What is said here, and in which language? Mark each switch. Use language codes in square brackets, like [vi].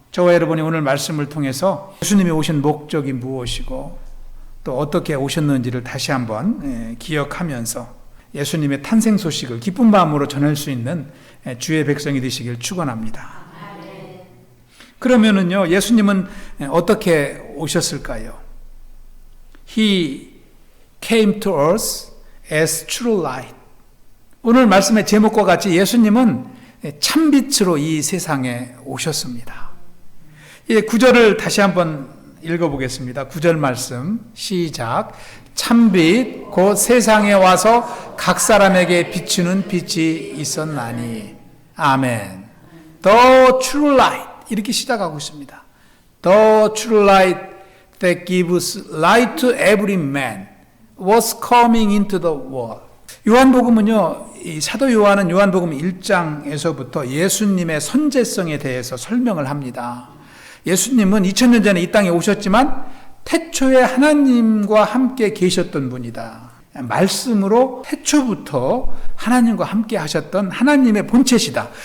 [ko] 저와 여러분이 오늘 말씀을 통해서 예수님이 오신 목적이 무엇이고 또 어떻게 오셨는지를 다시 한번 기억하면서 예수님의 탄생 소식을 기쁜 마음으로 전할 수 있는 주의 백성이 되시길 축원합니다. 그러면은요, 예수님은 어떻게 오셨을까요? [en] He came to earth as true light. [ko] 오늘 말씀의 제목과 같이 예수님은 참빛으로 이 세상에 오셨습니다. 이 9절을 다시 한번 읽어보겠습니다. 9절 말씀 시작. 참빛 곧 세상에 와서 각 사람에게 비추는 빛이 있었나니. 아멘. [en] The true light, [ko] 이렇게 시작하고 있습니다. [en] The true light that gives light to every man was coming into the world. [ko] 요한복음은요, 이 사도 요한은 요한복음 1장에서부터 예수님의 선제성에 대해서 설명을 합니다. 예수님은 2000년 전에 이 땅에 오셨지만 태초에 하나님과 함께 계셨던 분이다. 말씀으로 태초부터 하나님과 함께 하셨던 하나님의 본체시다.